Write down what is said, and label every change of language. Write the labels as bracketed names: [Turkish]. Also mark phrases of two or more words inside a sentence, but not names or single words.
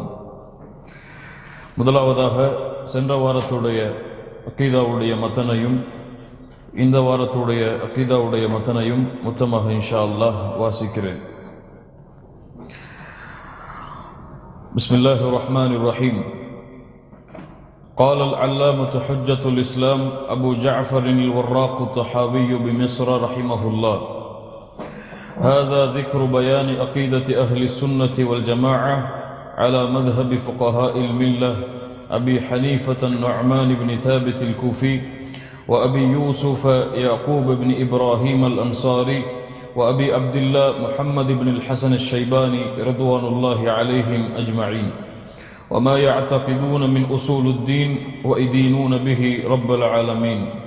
[Tamil] முதலாவதாக சென்ற வாரத்துடைய அகீதாவுடைய மத்தனையும் இந்த வாரத்துடைய அகீதாவுடைய மத்தனையும் மொத்தமாக [Arabic] إن شاء الله [Tamil] வாசிக்கிறேன். [Arabic] بسم الله الرحمن الرحيم. قال العلامة حجة الإسلام أبو جعفر الوراق الطحاوي بمصر رحمه الله: هذا ذكر بيان عقيدة أهل السنة والجماعة على مذهب فقهاء الملة أبي حنيفة النعمان بن ثابت الكوفي وأبي يوسف يعقوب بن إبراهيم الأنصاري وأبي عبد الله محمد بن الحسن الشيباني رضوان الله عليهم أجمعين، وما يعتقدون من أصول الدين ويدينون به رب العالمين.